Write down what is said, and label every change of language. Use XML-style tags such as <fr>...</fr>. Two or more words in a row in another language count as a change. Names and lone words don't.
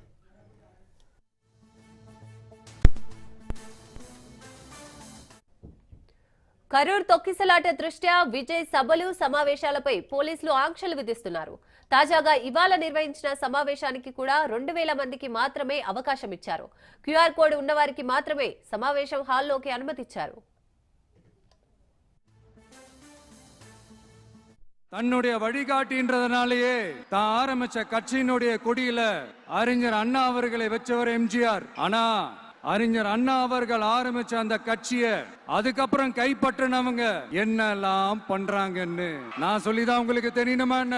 <te>కరూర్ తొక్కిసలాట దృష్ట్యా విజయ్ సభలు సమావేశాలపై పోలీసులు ఆంక్షలు విధిస్తున్నారు. తాజాగా ఇవాళ నిర్వహించిన సమావేశానికి కూడా 2000 మందికి మాత్రమే అవకాశం ఇచ్చారు.</te> <en>QR code</en> <te>ఉన్నవారికి మాత్రమే సమావేశం హాల్లోకి అనుమతిచ్చారు.</te> <ta>தன்னுடைய வழிகாட்டின்றதுனாலேயே தான் ஆரம்பிச்ச கட்சியினுடைய கொடியில அறிஞர் அண்ணா அவர்களை வச்சவர் எம்ஜிஆர். ஆனா அறிஞர் அண்ணா அவர்கள் ஆரம்பிச்ச அந்த கட்சிய அதுக்கப்புறம் கைப்பற்றினவங்க என்னெல்லாம் பண்றாங்கன்னு நான் சொல்லிதான் உங்களுக்கு தெரியணுமா என்ன?</ta>